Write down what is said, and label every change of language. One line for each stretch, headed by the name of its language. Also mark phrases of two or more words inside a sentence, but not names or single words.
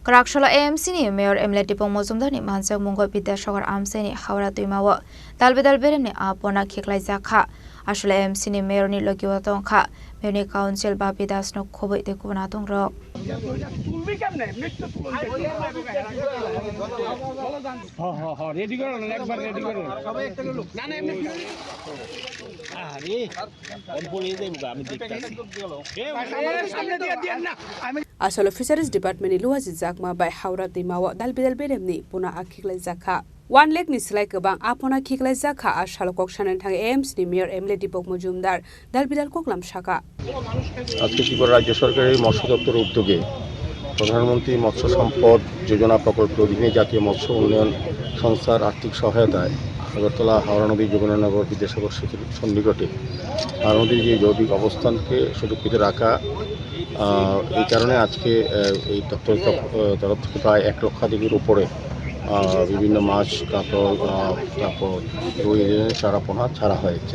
Kok Borok: Raksholo AMCini Mayor MLA Dipak Majumderni Manjakmungo Vidyasagar Amchaini Hawra Twimao Dalbedal Beremni Puna Khikwlaijakha Ashole AMCini Mayor ni Logiwa Tongkha
English: Mayor Council
Kok Borok: Babi Das no Khobai de Kuna Tongrok
Bangla: রেডি করো না একবার রেডি করো না না এমনি আরে আমি বলে দেব আমি দেখতেছি সামনে দিয়ে দেন না
Kok Borok: Asal
English: Fisheries Department
Kok Borok: Luazijakma by Hawra Twimao Dalbedal Beremni Puna Khikwlaijakha 1 lakh ni slai kebang apona Khikwlaijakha asal kokshanen thang AMC ni Mayor MLA Dipak Majumder Dalbedal koklam shaka
Bangla: আজকে ত্রিপুরা রাজ্য সরকারের মৎস্য দপ্তরের উদ্যোগে প্রধানমন্ত্রী মৎস্য সম্পদ যোজনা প্রকল্পের অধীনে জাতীয় মৎস্য উন্নয়ন সংস্থার আর্থিক সহায়তায় আগরতলা হাওড়া নদী যমুনানগর বিদ্যাসাগর সেতুর সন্নিকটে হাওড়া নদীর যে জৈবিক অবস্থানকে সুরক্ষিত রাখা এই কারণে আজকে এই দপ্তরের তরফ থেকে প্রায় 1 লক্ষাধিকের উপরে বিভিন্ন মাছ তারপর রুই চারাপোনা ছাড়া হয়েছে।